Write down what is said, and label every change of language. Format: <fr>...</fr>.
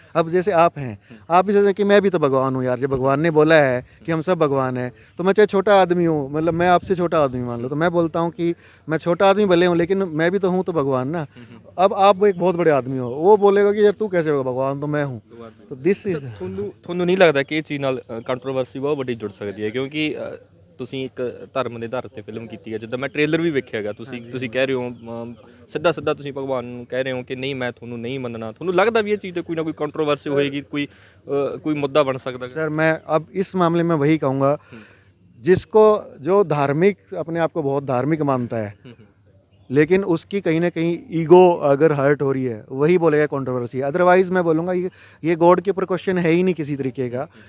<hi>अब जैसे आप हैं, आप भी सोचते कि मैं भी तो भगवान हूँ यार, जब भगवान ने बोला है कि हम सब भगवान हैं, तो मैं चाहे छोटा आदमी हूँ, मतलब मैं आपसे छोटा आदमी मान लो, तो मैं बोलता हूँ कि मैं छोटा आदमी भले हूँ लेकिन मैं भी तो हूँ तो भगवान ना। अब आप एक बहुत बड़े आदमी हो, वो बोलेगा कि यार तू कैसे होगा भगवान, तो मैं हूँ। तो दिस इज</hi> <pa>ਤੁਹਾਨੂੰ ਨਹੀਂ ਲੱਗਦਾ ਕਿ ਇਹ ਚੀਜ਼ ਨਾਲ ਕੰਟਰੋਵਰਸੀ ਬਹੁਤ ਵੱਡੀ ਜੁੜ ਸਕਦੀ ਹੈ? ਕਿਉਂਕਿ ਤੁਸੀਂ ਇੱਕ ਧਰਮ ਦੇ ਆਧਾਰ ਤੇ ਫਿਲਮ ਕੀਤੀ ਹੈ, ਜਿੱਦਾਂ ਮੈਂ ਟ੍ਰੇਲਰ ਵੀ ਵੇਖਿਆਗਾ, ਤੁਸੀਂ ਕਹਿ ਰਹੇ ਹੋ ਸਿੱਧਾ ਸਿੱਧਾ ਤੁਸੀਂ ਭਗਵਾਨ ਨੂੰ ਕਹਿ ਰਹੇ ਹੋ ਕਿ ਨਹੀਂ ਮੈਂ ਤੁਹਾਨੂੰ ਨਹੀਂ ਮੰਨਣਾ। ਤੁਹਾਨੂੰ ਲੱਗਦਾ ਵੀ ਇਹ ਚੀਜ਼ ਤੇ ਕੋਈ ਨਾ ਕੋਈ ਕੰਟਰੋਵਰਸੀ ਹੋਏਗੀ, ਕੋਈ ਮੁੱਦਾ</pa> <hi>बन सकता है? सर मैं अब इस मामले में वही कहूँगा, जिसको जो धार्मिक अपने आप को बहुत धार्मिक मानता है लेकिन उसकी कहीं ना कहीं ईगो अगर हर्ट हो रही है, वही बोलेगा कंट्रोवर्सी। अदरवाइज मैं बोलूँगा ये गॉड के ऊपर क्वेश्चन है ही नहीं किसी तरीके का।</hi>